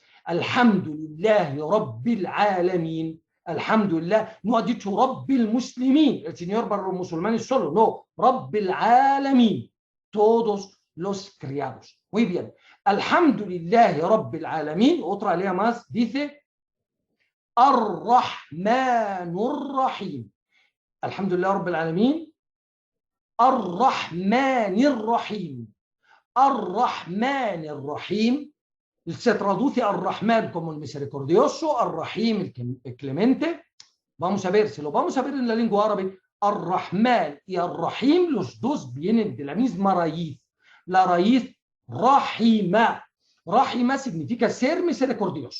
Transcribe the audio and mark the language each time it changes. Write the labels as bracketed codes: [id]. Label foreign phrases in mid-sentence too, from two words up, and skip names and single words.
[ar] الحمد لله رب العالمين. Alhamdulillah, [es] no ha dicho [ar] رب المسلمين, [es] el Señor para los musulmanes solo, no, [ar] رب العالمين, [es] todos los criados. Muy bien. [ar] الحمد لله رب العالمين, [es] otra lea más, dice [ar] الرحمن الرحيم. الحمد لله رب العالمين، الرحمن الرحيم. الرحمن الرحيم [es] se traduce Ar-Rahman como el misericordioso, Ar-Rahim el clemente. Vamos a ver, si lo vamos a ver en la lengua árabe, Ar-Rahman y Ar-Rahim, los dos vienen de la misma raíz. La raíz Rahima. Rahima significa ser misericordioso.